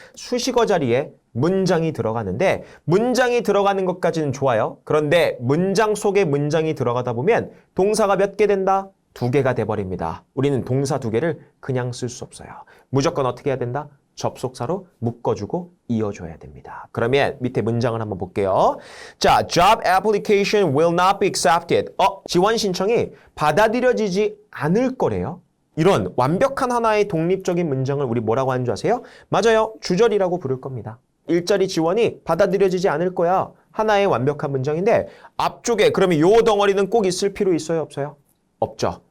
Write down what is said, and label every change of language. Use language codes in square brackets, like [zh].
[ko] 수식어 자리에 문장이 들어가는데 문장이 들어가는 것까지는 좋아요. 그런데 문장 속에 문장이 들어가다 보면 동사가 몇 개 된다? 두 개가 돼버립니다. 우리는 동사 두 개를 그냥 쓸 수 없어요. 무조건 어떻게 해야 된다? 접속사로 묶어주고 이어줘야 됩니다. 그러면 밑에 문장을 한번 볼게요. [en] 자, job application will not be accepted. [ko] 지원 신청이 받아들여지지 않을 거래요. 이런 완벽한 하나의 독립적인 문장을 우리 뭐라고 하는 줄 아세요? 맞아요. 주절이라고 부를 겁니다. 일자리 지원이 받아들여지지 않을 거야. 하나의 완벽한 문장인데 앞쪽에 그러면 요 덩어리는 꼭 있을 필요 있어요? 없어요? 없죠.